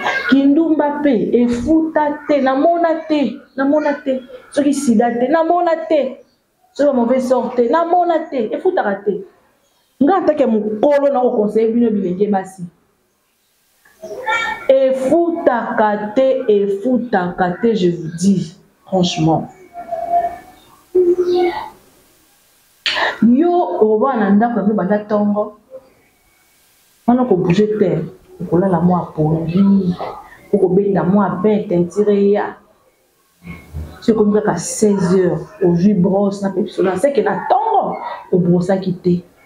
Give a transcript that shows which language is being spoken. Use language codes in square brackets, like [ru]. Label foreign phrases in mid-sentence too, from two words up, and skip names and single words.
[ln] Kindumba pe efuta te, namona te, namona te. Soki sida te, namona te. Soki ba [fr] mauvaise sorte [ln] te, namona te, efutaka te. Nga atake mokolo na ko conseiller bino bilenge basi. Efutaka te, efutaka te, [fr] je vous dis, franchement. [ln] Yo, oba na ndako ya bino banda tongo, wana ko bouger te, okolala mwa pongi, okobenda mwa pain, teinture ya. Si okomi kaka [fr] seize heures, [ln] ozwi brosse na pe biso na, [fr] c'est que [ln] na tongo, obrosaki te.